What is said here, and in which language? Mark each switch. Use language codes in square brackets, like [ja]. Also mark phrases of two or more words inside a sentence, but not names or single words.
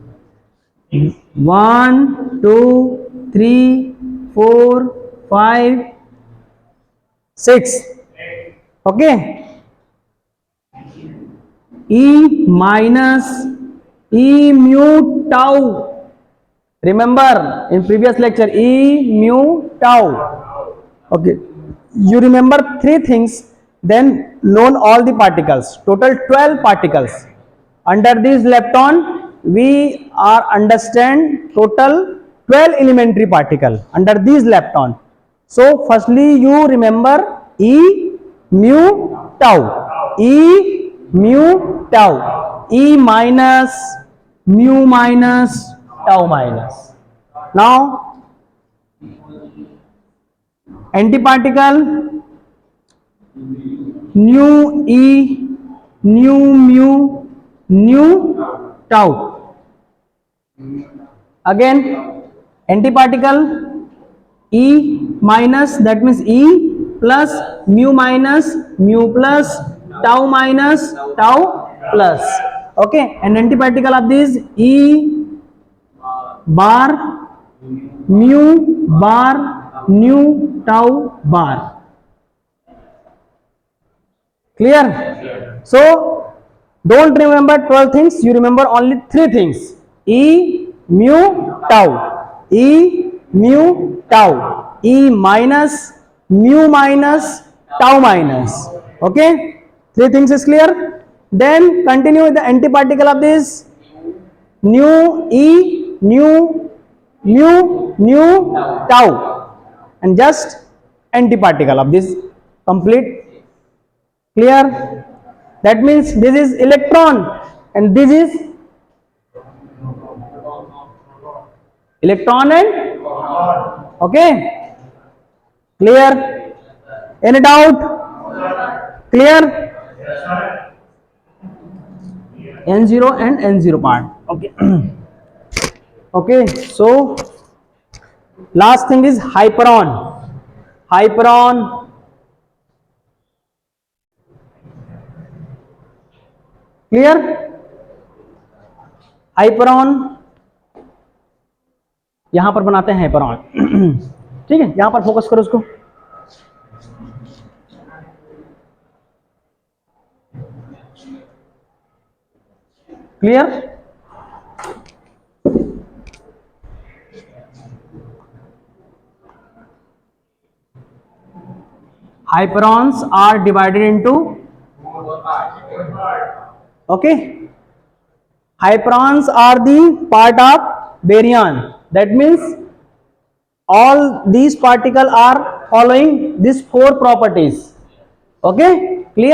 [en] 1, 2, 3, 4, 5, 6. Okay, E minus E mu tau. Remember in previous lecture, E mu tau. Okay, you remember three things, then known all the particles, total 12 particles. Under this lepton, we are understand total 12 elementary particle under this lepton. So firstly you remember E mu tau, E mu tau, E minus, mu minus, tau minus. Now antiparticle nu E, nu mu, nu tau. Again antiparticle E minus, that means E plus, mu minus, mu plus, tau minus, tau plus. Okay, and antiparticle of this E bar, mu bar, nu tau bar. Clear? So don't remember 12 things, you remember only 3 things: E mu tau, E mu tau, E minus, mu minus, tau minus. Okay, 3 things is clear. Then continue with the antiparticle of this nu E, nu mu, nu tau, and just antiparticle of this complete. Clear? That means this is electron and this is Electron and okay. Clear? Any doubt? Clear? N0 and N0 part. Okay. Okay. So last thing is hyperon. Hyperon. Clear? [hi] हाइपरॉन यहां पर बनाते हैं हाइपरॉन. ठीक है, यहां पर फोकस करो उसको. क्लियर? [en] Hyperons are divided into okay. Hyperons are the part of baryon. That means all these particles are following these four properties. Okay, clear?